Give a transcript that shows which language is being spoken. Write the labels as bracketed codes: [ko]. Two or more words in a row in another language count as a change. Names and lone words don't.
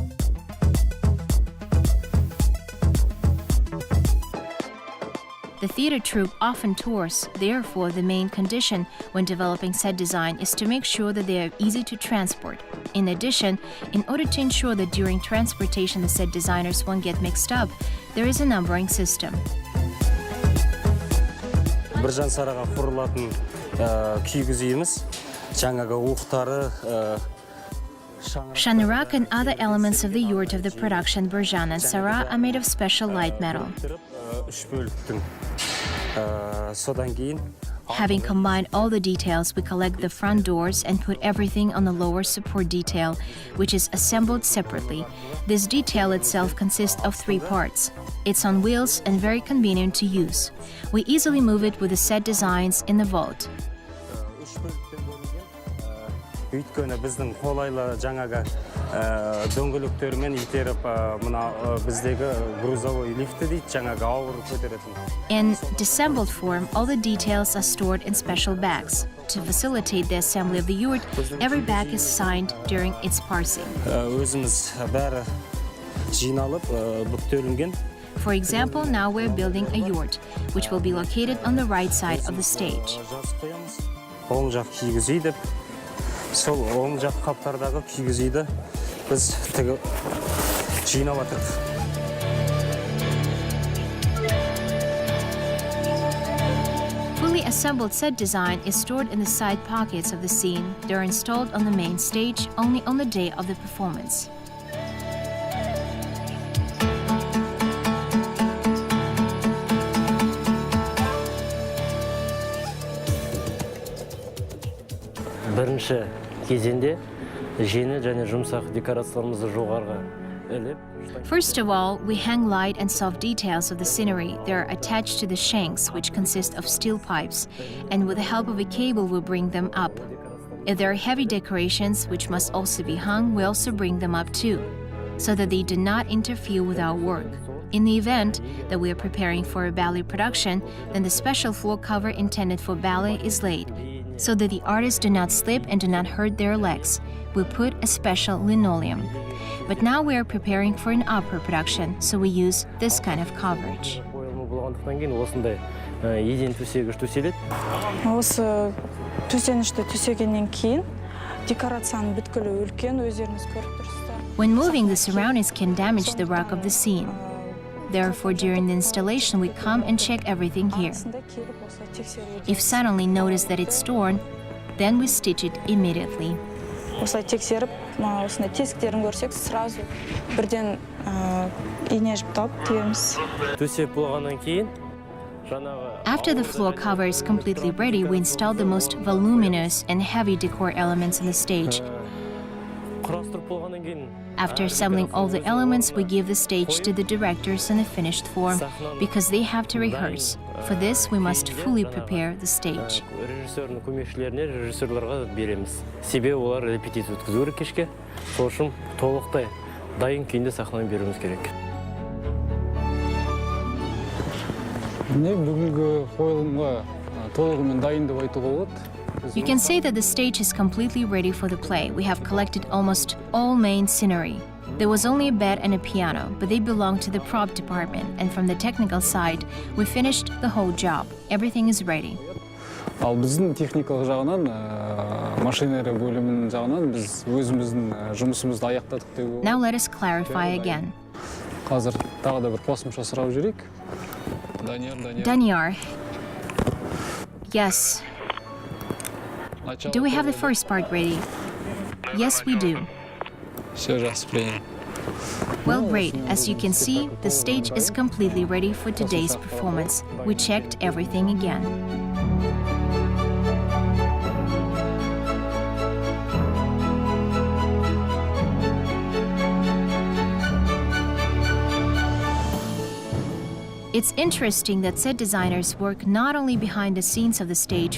[en] The theater troupe often tours, therefore the main condition when developing set design is to make sure that they are easy to transport. In addition, in order to ensure that during transportation the set designers won't get mixed up, there is a numbering system. [kk] Біржан Сараға құрылатын киіз үйіміз, жаңағы уықтары, [en] Shanarak and other elements of the yurt of the production Birjan and Sarah are made of special light metal. Having combined all the details, we collect the front doors and put everything on the lower support detail, which is assembled separately. This detail itself consists of 3 parts. It's on wheels and very convenient to use. We easily move it with the set designs in the vault. [kk] Өйткені біздің қолайлы жаңағы дөңгелектермен итеріп мына біздегі грузовой лифті дейді, жаңағы ауыр көтеретін. [en] In disassembled form, all the details are stored in special bags. To facilitate the assembly of the yurt, every bag is signed during its parsing. [kk] Өзіміз бәрі жиналып, бүктелінген. [en] For example, now we're building a yurt, which will be located on the right side of the stage. [kk] Оң жақ киіз үй деп сол оң жақ қаптардағы кигіз үйді біз жинап жатырмыз. [en] Fully assembled set design is stored in the side pockets of the scene. They're installed on the main stage only on the day of the performance. [kk] Бірінші кезеңде жеңіл және жұмсақ декорацияларымызды жоғарыға іліп. [en] First of all, we hang light and soft details of the scenery. They're attached to the shanks, which consist of steel pipes, and with the help of a cable we bring them up. If there are heavy decorations, which must also be hung, we also bring them up too, so that they do not interfere with our work. In the event that we are preparing for a ballet production, then the special floor cover intended for ballet is laid, so that the artists do not slip and do not hurt their legs. We put a special linoleum. But now we are preparing for an opera production, so we use this kind of coverage. [kk] Осындай еден төсегіш төселеді. Осы төсенішті төсегеннен кейін декорацияның бүткілі үлкен, өздеріңіз көріп тұрсыздар. [en] When moving, the surroundings can damage the rock of the scene. Therefore, during the installation, we come and check everything here. If suddenly notice that it's torn, then we stitch it immediately. [kk] Осылай тексеріп, осындай тесіктерін көрсек, сразу бірден ине жіп тауып түйеміз. Төсеп болғаннан кейін [en] After the floor cover is completely ready, we install the most voluminous and heavy decor elements on the stage. [kk] құрастырып болғаннан кейін [en] After assembling all the elements, we give the stage to the directors in a finished form, because they have to rehearse. For this, we must fully prepare the stage. [kk] режиссердің көмекшілеріне, режиссерларға береміз. Себебі олар репетиция өткізу керек кешке. Сол үшін толықтай дайын күйінде сахнаға беруіміз керек. Бүгінгі қойылымға толығымен дайын деп айтуға болады. [en] You can say that the stage is completely ready for the play. We have collected almost all main scenery. There was only a bed and a piano, but they belong to the prop department, and from the technical side, we finished the whole job. Everything is ready. [kk] Ал біздің техникалық жағынан, машинерия бөлімінің жағынан біз өзіміздің жұмысымызды аяқтадық деп ойлаймын. [en] Now let us clarify again. [kk] Қазір тағы да бір қосымша сұрау жүрек. [en] Danyar. Yes. Do we have the first part ready? Yes, we do. [kk] Все жақсы, прием. [en] Well, great. As you can see, the stage is completely ready for today's performance. We checked everything again. It's interesting that set designers work not only behind the scenes of the stage.